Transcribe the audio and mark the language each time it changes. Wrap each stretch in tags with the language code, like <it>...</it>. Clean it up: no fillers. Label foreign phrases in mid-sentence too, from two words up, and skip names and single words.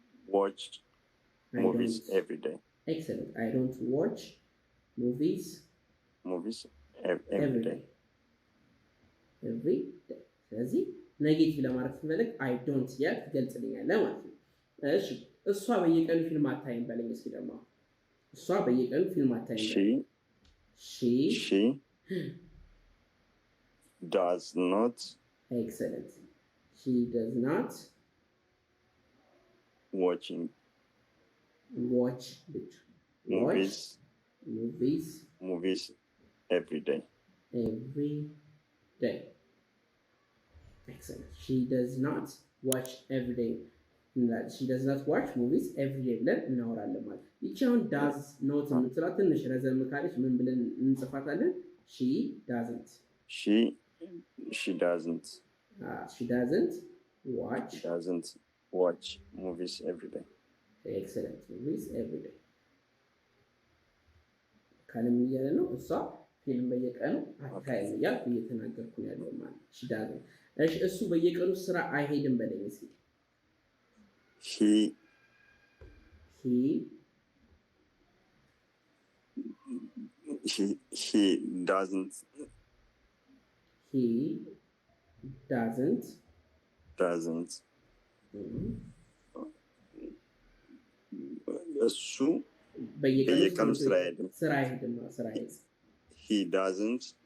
<en>watch I movies don't. every day. Excellent. I don't watch movies Movies every every day. day. Every day.</en> <am>ስለዚህ ኔጌቲቭ ለማድረግ ስንፈልግ</am> <en>I don't</en> <am>ያል ትገልጽልኛለህ ማለት ነው። እሺ እሷ በየቀኑ ፊልም አታይም በለኝ እስኪ ደግሞ እሷ በየቀኑ ፊልም አታይም በለኝ።</am> <en>She does not. Excellent. She does not watch movies every day. Every day. Excellent. She does not watch every day. She does not watch movies every day</en> <am>ብለን እናወራለን ማለት ነው። ይቺ አሁን</am> <en>does not</en> <am>የምትላት ትንሽ ረዘም ካለች ምን ብለን እንጽፋታለን?</am> <en>she doesn't watch movies every day.</en> <am>Excellent.</am> <en>Movies every day</en> <am>ካለም እያለ ነው። እሷ ፊልም በየቀኑ አታይም እያልኩ እየተናገርኩ ነው ያለው ማለት ነው።</am> <en>she doesn't።</en> <am>እሺ እሱ በየቀኑ ስራ አይሄድም በለኝ እስኪ።</am> <en>He doesn't</en> <am>እሱ በየቀኑ ስራ አይሄድም።</am> <en>He doesn't</en>